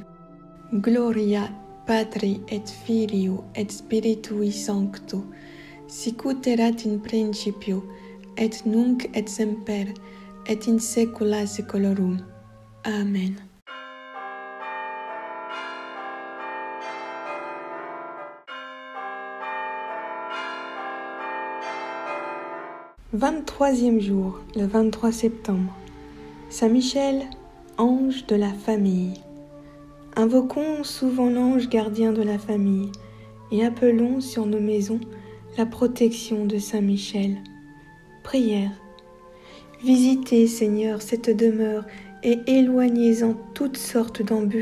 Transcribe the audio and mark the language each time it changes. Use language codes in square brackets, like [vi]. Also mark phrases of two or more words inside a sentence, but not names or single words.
[la] Gloria Patri et Filio et Spiritui Sancto, sicut erat in principio, et nunc et semper, et in saecula saeculorum. [fr] Amen. « 23e jour, le 23 septembre. Saint Michel, ange de la famille. Invoquons souvent l'ange gardien de la famille et appelons sur nos maisons la protection de Saint Michel. Prière. Visitez, Seigneur, cette demeure et éloignez-en toutes sortes d'embûches de l'ennemi.